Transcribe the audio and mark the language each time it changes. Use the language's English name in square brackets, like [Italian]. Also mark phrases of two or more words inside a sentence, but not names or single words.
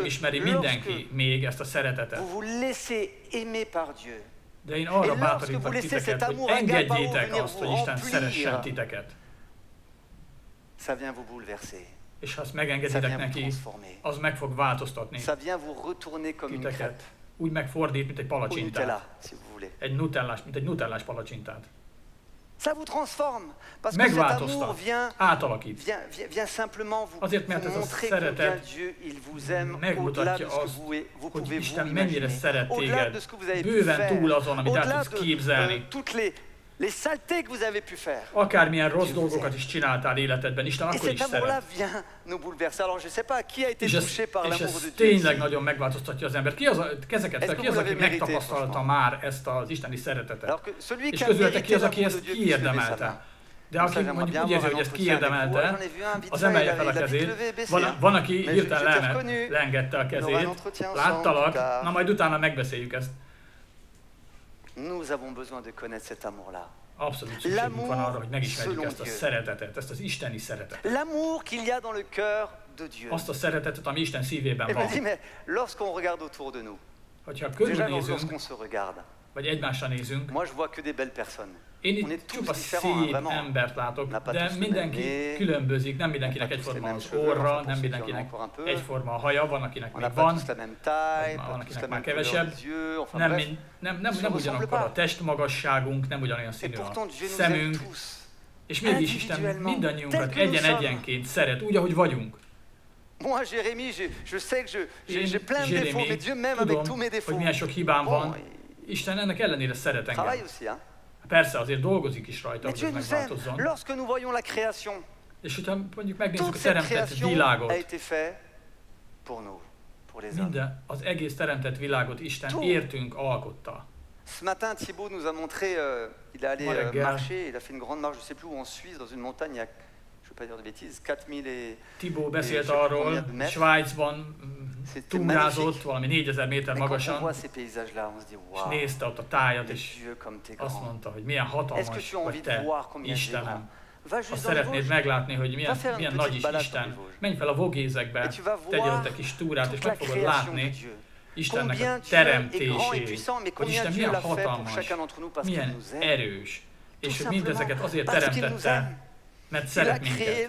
[French] que [Hungarian] ismeri [French] lorsque [Hungarian] mindenki még ezt a szeretetet. [French] Vous vous laissez aimer par Dieu. [Hungarian] De én [French] Et [Hungarian] arra [French] lorsque [Hungarian] bátorítok [French] vous laissez [Hungarian] titeket, [French] cet [Hungarian] hogy [French] amour agapao [Hungarian] engedjétek [French] venir [Hungarian] azt, [French] vous [Hungarian] hogy Isten [French] remplir. [Hungarian] szeressen titeket. [French] Ça vient vous bouleverser. [Hungarian] És ha azt [French] Ça [Hungarian] megengeditek [French] vient vous [Hungarian] neki, [French] transformer. [Hungarian] az meg fog változtatni [French] Ça vient vous retourner comme une crêpe. [Hungarian] titeket. Úgy megfordít, mint egy [French] Au [Hungarian] palacsintát. [French] Nutella, si vous voulez. [Hungarian] Mint egy nutellás palacsintát. [French] Ça vous transforme. Parce que cet amour vient simplement vous montrer combien Dieu il vous aime au-delà de ce que vous pouvez vous imaginer, au-delà de ce que vous avez pu faire, au-delà de toutes les saletés que vous avez pu faire. [Hungarian] Akármilyen rossz dolgokat is csináltál életedben, Isten akkor is szeret. És ez tényleg nagyon megváltoztatja az embert. Ki az, kezeket fel, ki az, aki megtapasztalta már ezt az isteni szeretetet? És közületek ki az, aki ezt kiérdemelte? De aki mondjuk úgy érzi, hogy ezt kiérdemelte, az emelje fel a kezét. Van aki hirtelen leengedte a kezét. Láttalak, na majd utána megbeszéljük ezt. [French] Nous avons besoin de connaître cet amour-là. [Hungarian] Abszolút szükségünk van arra, hogy megismerjük ezt a szeretetet, ezt az isteni szeretetet. [French] L'amour qu'il y a dans le cœur de Dieu. [Hungarian] Azt a szeretetet, ami Isten szívében van. [French] Mais lorsqu'on regarde autour de nous, [Hungarian] hogyha körülnézünk, vagy egymásra nézünk, [French] moi je vois que des belles personnes. [Hungarian] Én itt csupa szép embert látok, de mindenki különbözik, nem mindenkinek egyforma az orra, nem mindenkinek egyforma a haja, van akinek még van, van akinek már kevesebb, nem ugyanakkor a testmagasságunk, nem ugyanolyan színű a szemünk, és mégis Isten mindannyiunkat egyen-egyenként szeret, úgy, ahogy vagyunk. [French] Moi, Jérémie, je sais que j'ai plein de défauts, mais Dieu m'aime avec tous mes défauts. [Hungarian] Hogy milyen sok hibám van, Isten ennek ellenére szeret engem. Persze, azért dolgozik is rajta, hogy ez megváltozzon. És hogyha mondjuk megnézzük a teremtett világot, minden, az egész teremtett világot Isten értünk alkotta. [French] Ce matin, Thibaut nous a montré, il est allé marcher, il a fait une grande marche, je sais plus où, en Suisse, dans une montagne, il y a, je ne veux pas dire de bêtises, 4000 et... [Hungarian] Thibaut beszélt arról, Svájcban túrázott valami 4000 méter magasan, és nézte ott a tájat, és azt mondta, hogy milyen hatalmas vagy te, Istenem. Azt szeretnéd meglátni, hogy milyen nagy is Isten. Menj fel a Vogézekbe, tegyél ott egy kis túrát, és meg fogod látni Istennek a teremtését, hogy Isten milyen hatalmas, milyen erős, és hogy mindezeket azért teremtette, mert szeret minket.